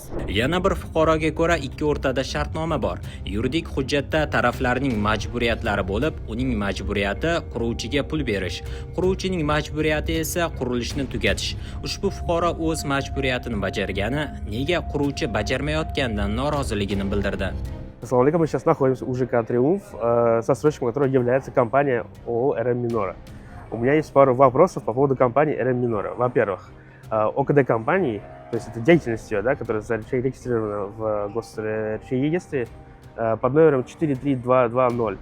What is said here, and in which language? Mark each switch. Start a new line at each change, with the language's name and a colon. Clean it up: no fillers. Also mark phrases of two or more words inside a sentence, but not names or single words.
Uzbek: Yana bir fuqaroga ko'ra, ikki o'rtada shartnoma bor. Yuridik hujjatda taraflarning majburiyatlari bo'lib, uning majburiyati quruvchiga pul berish, quruvchining majburiyati esa qurilishni tugatish. Ushbu fuqaro o'z majburiyatini bajargani, nega quruvchi bajarmayotganidan noroziligini bildirdi.
Arabic: السلام عليكم,
Russian: мы сейчас находимся у ЖК «Триумф», застройщиком которого является компания ООО «РМ Минора». У меня есть пару вопросов по поводу компании «РМ Минора». Во-первых, ОКД компании, то есть это деятельность ее, да, которая зарегистрирована в госреестре под номером 43220.